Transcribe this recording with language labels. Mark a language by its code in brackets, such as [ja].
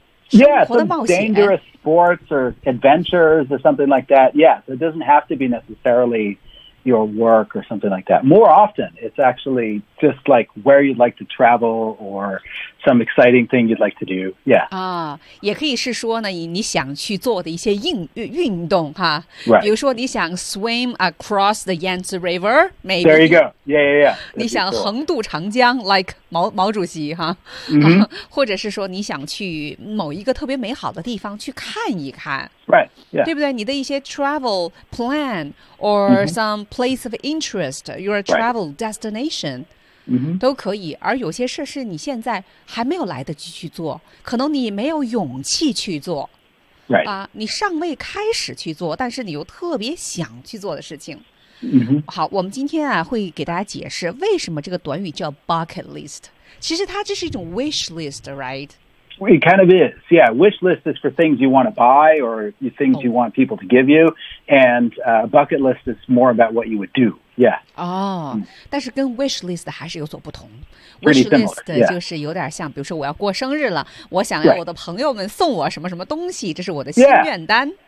[en] Yeah, some dangerous sports or adventures or something like that. Yeah, it doesn't have to be necessarily your work or something like that. More often, it's actually just like where you'd like to travel or some exciting thing you'd like to do. Yeah. [zh] 也可以是说呢，你想去做的一些运动哈。 [en] Right. [zh] 比如说你想 [en] swim across the Yangtze River, maybe. There you go. Yeah. That'd [zh] 你想横渡长江 ，like 毛主席哈。或者是说你想去某一个特别美好的地方去看一看。 [en] Right. Yeah. [zh] 对不对？你的一些 [en] travel plan or some place of interest, your travel destination. Right. [zh] 都可以，而有些事是你现在还没有来得及去做，可能你没有勇气去做，你尚未开始去做，但是你又特别想去做的事情。好，我们今天啊会给大家解释为什么这个短语叫 bucket list， 其实它这是一种 wish list， right？ [en] Well, it kind of is. Yeah, wish list is for things you want to buy or things you want people to give you, and bucket list is more about what you would do. Yeah. [zh] 但是跟 wish list 还是有所不同。 [en] Pretty similar, [zh] wish list 就是有点像，比如说我要过生日了，我想要我的朋友们送我什么什么东西，这是我的心愿单。